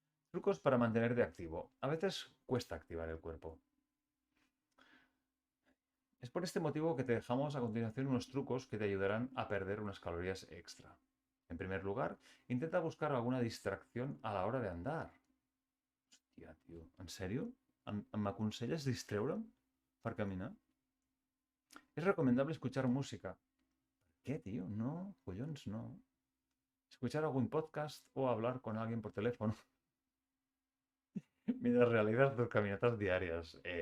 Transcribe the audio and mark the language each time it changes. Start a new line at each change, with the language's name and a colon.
Spanish: Trucos para mantenerte activo. A veces cuesta activar el cuerpo. Es por este motivo que te dejamos a continuación unos trucos que te ayudarán a perder unas calorías extra. En primer lugar, intenta buscar alguna distracción a la hora de andar.
Catalan: Hòstia, tio, en sèrio? ¿M'aconselles distreure'm per caminar?
Spanish: Es recomendable escuchar música. ¿Qué, tío? No, collons, no. Escuchar algún podcast o hablar con alguien por teléfono mientras realizas tus caminatas diarias.